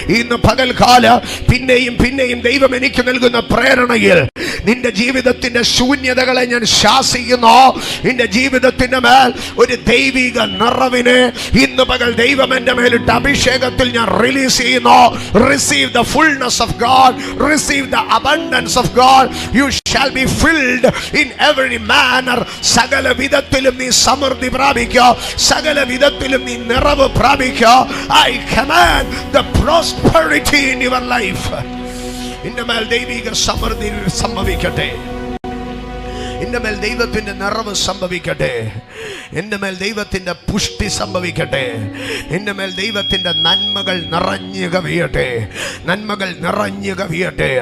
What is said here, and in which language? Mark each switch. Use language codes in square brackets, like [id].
[ml] ഇന്ന് പകൽക്കാല പിന്നെയും ദൈവം എനിക്ക് നൽകുന്ന പ്രേരണയിൽ നിന്റെ ജീവിതത്തിന്റെ ശൂന്യതകളെ ഞാൻ ശാസിക്കുന്നു. നിന്റെ ജീവിതത്തിന്റെ മേൽ ഒരു ദൈവിക നിറവിനെ ഇന്ന് പകൽ ദൈവം എന്റെ മേലിട്ട് അഭിഷേകത്തിൽ ഞാൻ റിലീസ് ചെയ്യുന്നു. [en] Receive the fullness of God, receive the abundance of God. You shall be filled in every manner. [ml] സകല വിധത്തിലും നീ സമൃദ്ധി പ്രാപിക്കുക, സകല വിധത്തിലും നീ നിറവ് പ്രാപിക്കുക. [en] I command the prosperity in your life. [ml] നിന്റെ മേൽ ദൈവിക സമൃദ്ധി സംഭവിക്കട്ടെ, നിന്റെ മേൽ ദൈവത്തിന്റെ നിറവ് സംഭവിക്കട്ടെ, നിന്റെ മേൽ ദൈവത്തിന്റെ പുഷ്ടി സംഭവിക്കട്ടെ, നിന്റെ മേൽ ദൈവത്തിന്റെ നന്മകൾ നിറഞ്ഞു കവിയട്ടെ, നന്മകൾ നിറഞ്ഞു കവിയട്ടെ.